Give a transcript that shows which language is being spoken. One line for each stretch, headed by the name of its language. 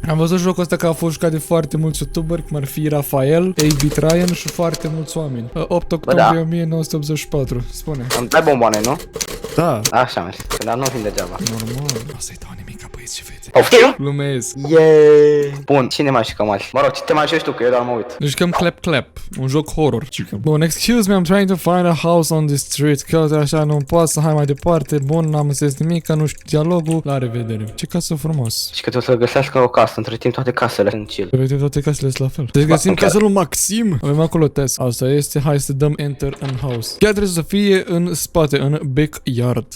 Romanian: Am văzut jocul ăsta că a fost jucat de foarte mulți youtuberi, cum ar fi Rafael, AB Ryan și foarte mulți oameni. 8 octombrie 1984. Spune. Îmi dai bomboane, nu? Da. Așa, mersi. Dar nu vin degeaba. Normal. O să-i dau nimic, băieți și fete. Poftim? Glumesc. Yeee! Bun, cine mai jucăm azi? Mă rog, ce te mai joci tu, că eu doar mă uit. Ne jucăm Clap Clap, un joc horror. Bun,
English: excuse me, I'm trying to find a house on the street.
Romanian: Că așa nu pot să hai mai departe. Bun, n-am înțeles nimic, că nu știu dialogul. La revedere. Ce casă frumos. Și că tu o să găsească o casă, între timp toate casele sunt chill. Vedem toate casele sunt la fel. Deci găsim casa lui Maxim. Avem acolo test. Asta este, hai să dăm enter în house. Chiar trebuie să fie în spate, în backyard.